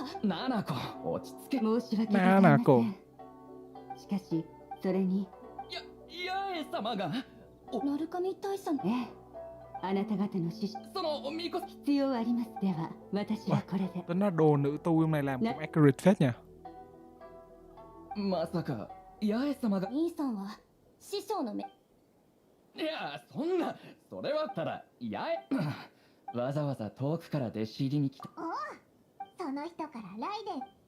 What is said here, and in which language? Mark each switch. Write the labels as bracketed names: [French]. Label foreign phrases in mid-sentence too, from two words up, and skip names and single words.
[Japanese] ナナコ、落ち着け。申し訳ございません。ナナコ。しかし、それに。八重様が。鳴神大佐の。ええ。あなた方の師匠。その巫女。必要あります。では、私はこれで。 [Vietnamese] Tính là đồ nữ tu em này làm cũng accurate phết nhỉ. [Japanese] まさか八重様が。兄さんは師匠の目。いや、そんな、それはただ八重。わざわざ遠くから弟子入りに来た。おう、その人からライデン。